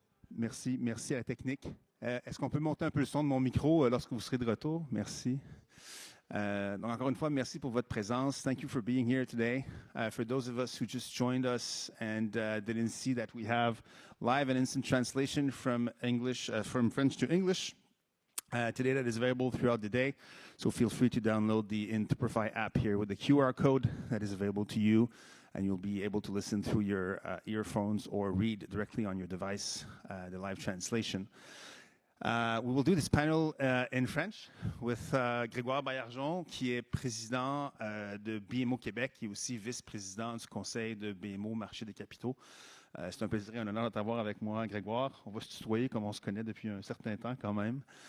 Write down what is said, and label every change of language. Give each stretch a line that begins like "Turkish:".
French: Merci à la technique. Est-ce qu'on peut monter un peu le son de mon micro lorsque vous serez de retour? Merci. Donc, encore une fois, merci pour votre présence.
English: Thank you for being here today. For those of us who just joined us and didn't see that we have live and instant translation from French to English today that is available throughout the day. So feel free to download the Interprify app here with the QR code that is available to you, and you'll be able to listen through your earphones or read directly on your device the live translation. We will do this panel in French with
French: Grégoire Baillargeon, qui est président de BMO Québec, qui est aussi vice-président du conseil de BMO Marché des capitaux. C'est un plaisir et un honneur de t'avoir avec moi, Grégoire. On va se tutoyer comme on se connaît depuis un certain temps quand même.